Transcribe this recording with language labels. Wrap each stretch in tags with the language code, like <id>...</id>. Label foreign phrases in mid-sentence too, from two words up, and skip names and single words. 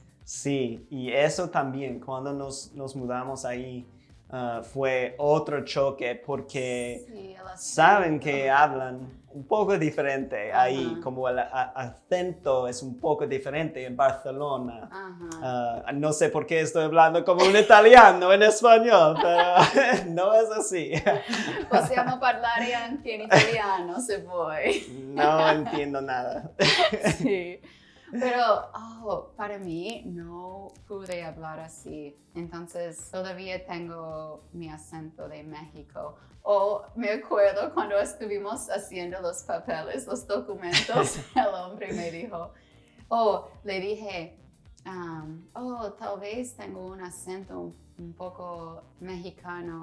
<es>Sí, y eso también, cuando nos mudamos ahí, fue otro choque porque Sí, el saben acento. que hablan un poco diferente ahí, Ajá. como el acento es un poco diferente en Barcelona. Ajá. No sé por qué estoy hablando como un italiano en español, pero no es así.</es> <it>Possiamo parlare anche in italiano se vuoi.</it> <es>No entiendo nada. Sí. Pero para mí no pude hablar así. Entonces todavía tengo mi acento de México. O me acuerdo cuando estuvimos haciendo los papeles, los documentos, el hombre me dijo, le dije, tal vez tengo un acento un poco mexicano.</es>